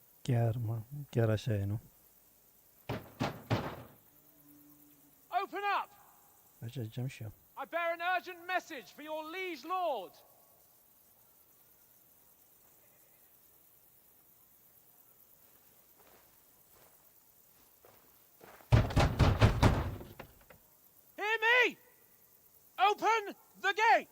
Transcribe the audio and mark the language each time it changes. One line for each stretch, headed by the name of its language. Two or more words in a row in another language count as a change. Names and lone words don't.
Romanian: Chiar, mă. Chiar așa e, nu?
English: Open up!
Romanian: Așa ziceam și eu.
English: I bear an urgent message for your liege lord. Hear me! Open the gate!